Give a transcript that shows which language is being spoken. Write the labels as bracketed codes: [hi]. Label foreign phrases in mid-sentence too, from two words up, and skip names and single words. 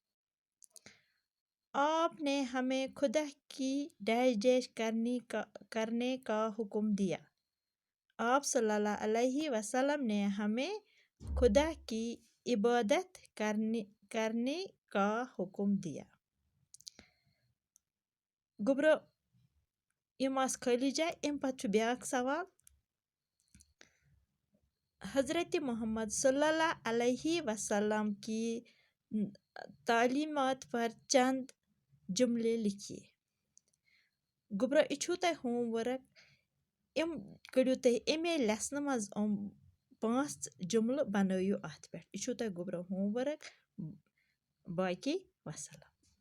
[ur] آپ نے ہمیں خدا کی ڈیش ڈیش کرنے کا حکم دیا۔ آپ صلی اللہ علیہ وسلم نے ہمیں خدا کی عبادت کرنے کا حکم دیا۔ [ks] گوٚبرو یِم آسہٕ خٲلی جاے۔ اَمہِ پتہٕ چھُ بیٛاکھ سوال۔ [ur] حضرت محمد صلی اللہ علیہ وسلم کی تعلیمات پر چند جملے لکھیے۔ [ks] گوٚبرو یہِ چھُو تۄہہِ [en] home work. [ks] کٔڑِو تُہۍ اَمے لیسنہٕ منٛز 5 جملہٕ بنٲیِو اَتھ پٮ۪ٹھ۔ یہِ چھُو تۄہہِ گوٚبرو [en] home work. [ks] باقی وسلام۔